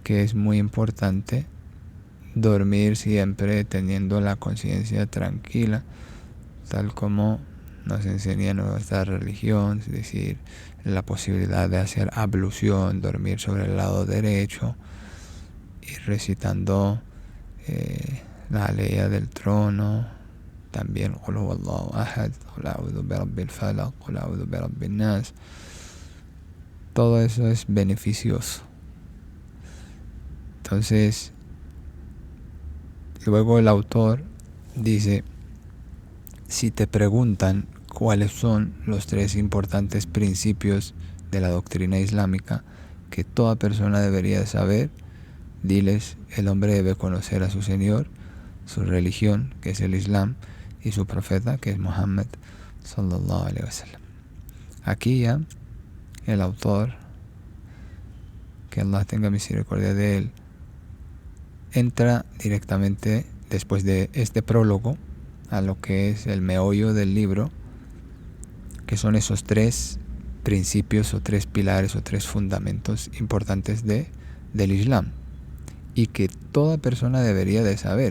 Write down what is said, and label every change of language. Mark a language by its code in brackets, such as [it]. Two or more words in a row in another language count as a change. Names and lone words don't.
[es] que es muy importante dormir siempre teniendo la conciencia tranquila, tal como nos enseña nuestra religión, es decir, la posibilidad de hacer ablución, dormir sobre el lado derecho y recitando la aleya del trono, también [ar] قل هو الله أحد، قل أعوذ برب الفلق، قل أعوذ برب الناس. [es] Todo eso es beneficioso. Entonces, luego el autor dice, si te preguntan cuáles son los 3 importantes principios de la doctrina islámica que toda persona debería saber, diles, el hombre debe conocer a su Señor, su religión, que es el Islam, y su profeta, que es Muhammad [ar] صلى الله عليه وسلم. [es] Aquí ya el autor, que Allah tenga misericordia de él, entra directamente después de este prólogo a lo que es el meollo del libro, que son esos 3 principios o 3 pilares o 3 fundamentos importantes del Islam, y que toda persona debería de saber.